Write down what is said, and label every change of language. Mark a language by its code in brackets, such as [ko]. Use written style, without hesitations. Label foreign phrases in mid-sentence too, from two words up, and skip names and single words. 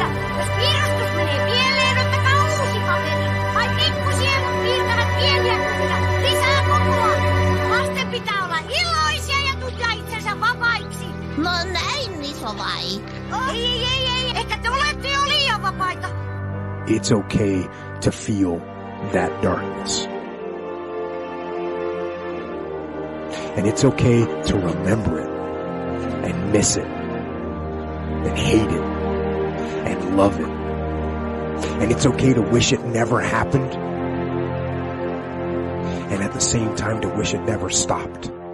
[fi] Jos piirustus menee pieleen, ottakaa uusi paperi. Vai pikkusielut piirtävät pieniä kuvia. Lisää kokoa. Lasten pitää olla iloisia ja tuntea itsensä vapaiksi. No näin iso vai? Ei. Ehkä te olette jo liian vapaita. [en] It's okay to feel that darkness. And it's okay to remember it and miss it and hate it and love it. And it's okay to wish it never happened and at the same time to wish it never stopped.